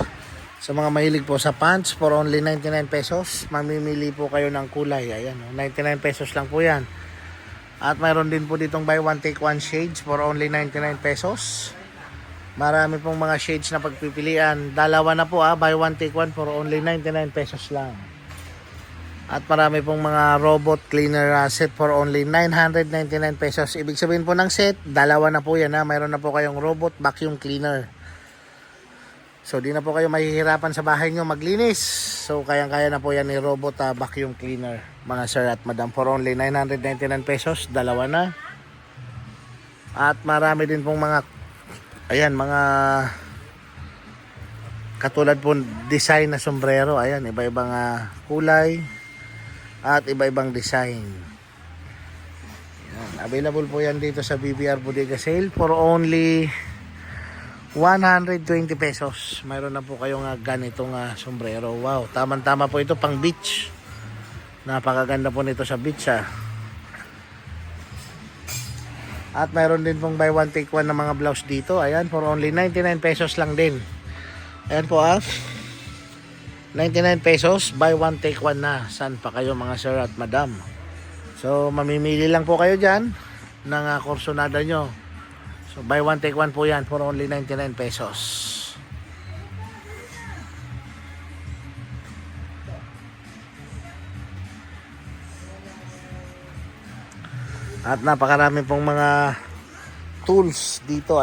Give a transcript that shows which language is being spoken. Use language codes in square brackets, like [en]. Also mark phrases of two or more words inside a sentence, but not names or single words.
[tl] Sa mga mahilig po sa pants [en] for only 99 pesos. [tl] Mamimili po kayo ng kulay. Ayan, 99 pesos lang po yan. At mayroon din po ditong [en] buy one take one shades for only 99 pesos. [tl] Marami pong mga shades na pagpipilian. Dalawa na po [en] buy one take one for only 99 pesos [tl] lang. At marami pong mga [en] robot cleaner set for only 999 pesos. [tl] Ibig sabihin po ng set, dalawa na po yan Mayroon na po kayong [en] robot vacuum cleaner. [tl] So di na po kayo mahihirapan sa bahay nyo maglinis. So kayang-kaya na po yan ni [en] robot vacuum cleaner [tl] mga sir at madam [en] for only 999 pesos. [tl] Dalawa na. At marami din pong mga mga katulad po design na sombrero. Ayan, iba-ibang kulay at iba-ibang design. Ayan, available po yan dito sa [en] BBR Bodega Sale for only 120 pesos. [tl] Mayroon na po kayong ganitong sombrero. Wow, tamang-tama po ito pang beach. Napakaganda po nito sa beach At mayroon din pong [en] buy one take one [tl] na mga blouse dito. Ayan, [en] for only 99 pesos [tl] lang din. Ayan po 99 pesos, [en] buy one take one [tl] na. Saan pa kayo mga sir at madam? So mamimili lang po kayo dyan ng kursonada nyo. So [en] buy one take one po yan for only 99 pesos. [tl] At napakarami pong mga tools dito.